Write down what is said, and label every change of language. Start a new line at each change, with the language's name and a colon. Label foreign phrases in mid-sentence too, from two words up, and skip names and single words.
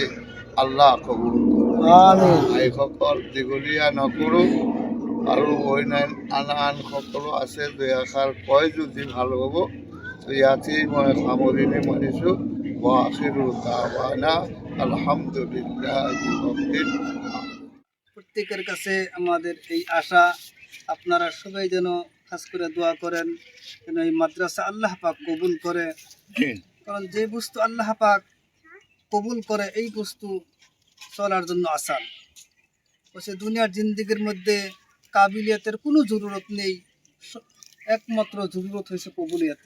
Assamese: আল্লাহ কবুল কৰক। আমিন। ভাইসকল দীঘলীয়া নকৰোঁ, আৰু আন সকলো আছে, দুই এষাৰ কয় যদি ভাল হ'ব। তো ইয়াতেই মই সামৰণি মাৰিছোঁ।
Arabic: آخر دعوانا الحمد لله رب العالمين.
Bangla: প্রত্যেকের কাছে আমাদের এই আশা, আপনারা সবাই যেন খাস করে দোয়া করেন যেন এই মাদ্রাসা আল্লাহ পাক কবুল করে। কারণ যে বস্তু আল্লাহ পাক কবুল করে এই বস্তু চলার জন্য আসান। বলছে দুনিয়ার জিন্দিগির মধ্যে কাবিলিয়াতের কোনো জরুরত নেই, একমাত্র জরুরত হয়েছে কবুলিয়াতের।